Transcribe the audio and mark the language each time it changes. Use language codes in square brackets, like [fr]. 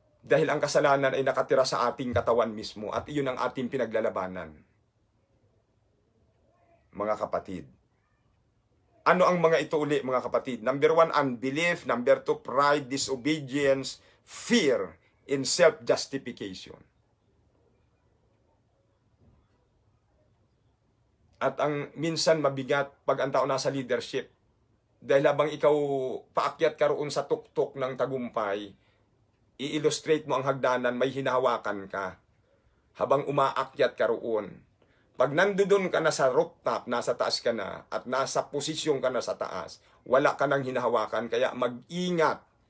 [tl] Dahil ang kasalanan ay nakatira sa ating katawan mismo at iyon ang ating pinaglalabanan. Mga kapatid. Ano ang mga ito uli, mga kapatid? [en] Number 1, unbelief. Number 2, pride, disobedience, fear, and self-justification. [tl] At ang minsan mabigat pag ang tao nasa leadership. Dahil habang ikaw paakyat ka roon sa tuktok ng tagumpay, i-illustrate mo ang hagdanan, may hinahawakan ka. Habang umaakyat ka roon. Pag nandoon ka na sa rooftop, nasa taas ka na, at nasa posisyon ka na sa taas, wala ka nang hinahawakan, kaya mag-ingat.